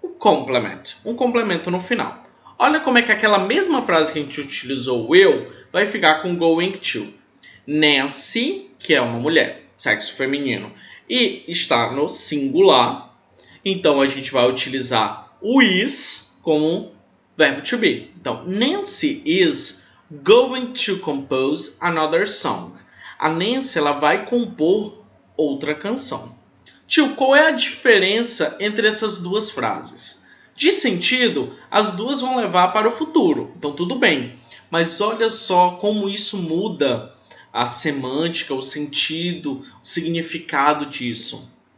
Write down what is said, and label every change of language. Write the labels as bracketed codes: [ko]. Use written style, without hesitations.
[pt] um complemento no final. Olha como é que aquela mesma frase que a gente utilizou, will, vai ficar com going to. Nancy, que é uma mulher, sexo feminino, e está no singular, então a gente vai utilizar o is como verbo to be. [en] Então, Nancy is going to compose another song. [pt] A Nancy ela vai compor outra canção. Tio, qual é a diferença entre essas duas frases? De sentido, as duas vão levar para o futuro, então tudo bem. Mas olha só como isso muda a semântica, o sentido, o significado disso.